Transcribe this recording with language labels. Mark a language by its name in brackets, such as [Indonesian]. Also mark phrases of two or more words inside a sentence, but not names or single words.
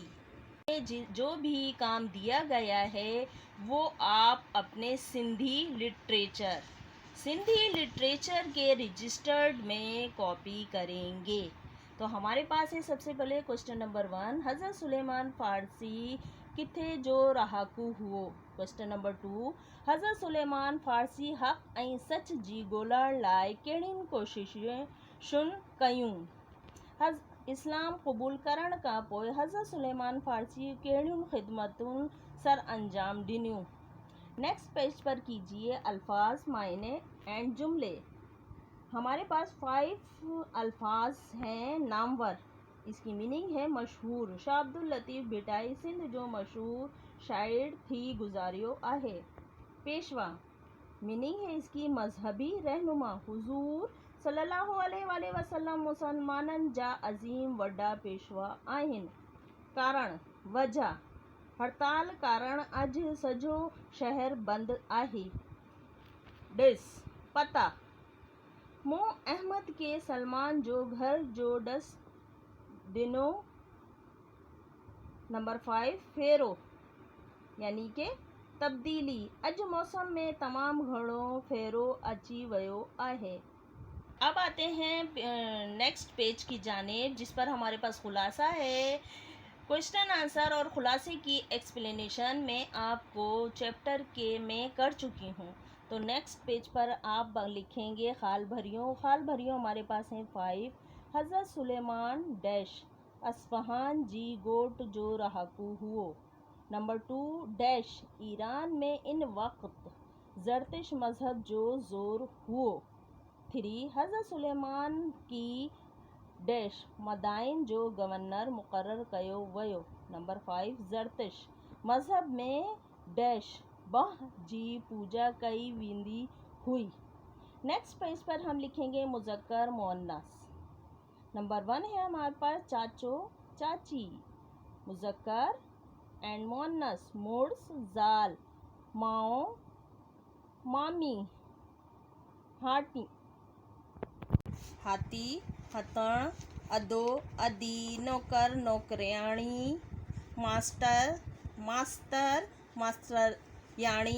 [Urdu] جو بھی کام دیا گیا ہے وہ آپ اپنے سندھی لٹریچر کے رجسٹرڈ میں کاپی کریں گے۔ تو ہمارے پاس ہے سب سے پہلے [English] question number [Urdu] 1، حضرت سلیمان فارسی [Sindhi] किथे जो रहाकू हुओ। [English] question number [Sindhi] 2, हज़रत सुलेमान फ़ारसी हक़ ऐं सच जी ॻोल्हण लाइ कहिड़ियुनि कोशिशुनि कयूं। इस्लाम क़बूल करण खां पोइ हज़रत सुलेमान फ़ारसी कहिड़ियुनि ख़िदमतुनि सर अंजाम ॾिनियूं। [English] next page [Urdu] پر کیجیے الفاظ، معانی اینڈ جملے. ہمارے پاس 5 الفاظ ہیں. نامور، اس کی مینِنگ ہے مشہور. [Sindhi] शाह अब्दुल लतीफ़ भिटाई सिंध जो मशहूर शाइर थी गुज़ारियो आहे। [Urdu] پیشوا، مینِنگ ہے اس کی مذہبی رہنما. [Sindhi] हुजूर सल्लल्लाहु अलैहि वसल्लम मुसलमाननि जा अज़ीम वॾा पेशवा आहिनि। कारण, वजह, हड़ताल कारण अॼु सॼो शहर बंदि आहे। डिस, पता, मूं अहमद के सलमान जो घर जो ॾस ॾिनो। नंबर 5, फेरो, यानी के तब्दीली। अॼु मौसम में तमामु घणो फेरो अची वियो आहे। [Urdu] اب آتے ہیں [English] next page [Urdu] کی جانب، جس پر ہمارے پاس خلاصہ ہے. [English] question answer [Urdu] اور خلاصے کی ایکسپلینیشن میں آپ کو چیپٹر کے میں کر چکی ہوں. تو [English] next page [Urdu] پر آپ لکھیں گے [Sindhi] खाल भरियों। खाल भरियों [Urdu] ہمارے پاس ہیں [Sindhi] 5। हज़रत सुलेमान डैश अस्फहान जी गोट जो रहाकू हुओ। नंबर 2 डैश ईरान में इन वक्त ज़रतिश मज़हब जो ज़ोर हुओ। 3 हज़रत सुलेमान की डैश मदाइन जो गवर्नर मुक़र्रर कयो वियो। नंबर 5 ज़रतिश मज़हब में डैश बाह जी पूजा कई वेंदी हुई। [English] next page [Urdu] پر ہم لکھیں گے مذکر مؤنث. [Sindhi] नंबर 1 [Urdu] ہے ہمارے پاس [Sindhi] चाचो चाची, मुज़क्कर एंड मुअन्नस मुर्स ज़ाल, माओ मामी, हाथी हथण, अदो अदी, नौकर नौकरियाणी, मास्टर मास्तरियाणी,